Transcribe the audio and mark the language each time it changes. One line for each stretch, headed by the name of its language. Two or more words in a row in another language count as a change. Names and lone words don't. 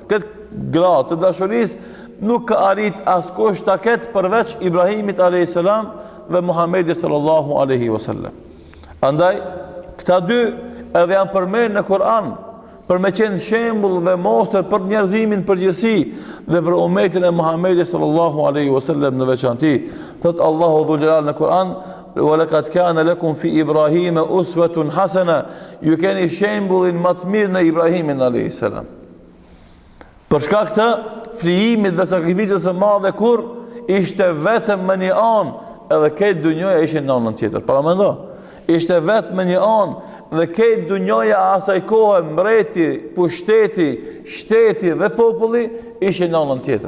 Albanian: Këtë gradë të dashurisë nuk ka arrit askush ta ketë përveç Ibrahimit
Arabic: عليه السلام
Albanian: dhe Muhamedit
Arabic: صلى الله عليه وسلم.
Albanian: Andaj këta dy edhe janë përmendur në Kur'an për me qenë shembull dhe mostër për njerëzimin përgjithësi dhe për umetin e Muhamedit
Arabic: صلى الله عليه وسلم
Albanian: në veçanti. Thot Allahu
Arabic: ذو الجلال
Albanian: në Kur'an:
Arabic: "ولقد كان لكم في إبراهيم أسوة حسنة",
Albanian: ju keni shembullin më të mirë në Ibrahimin
Arabic: عليه السلام.
Albanian: Për shkak të flijimit dhe sakrificës së madhe kur ishte vetëm me një anë, edhe këtë dunjoja ishte në anën tjetër. Para mendo, ishte vetëm me një anë dhe këtë dunjoja asaj kohe, mbreti, pushteti, shteti dhe populli ishte në anën tjetër.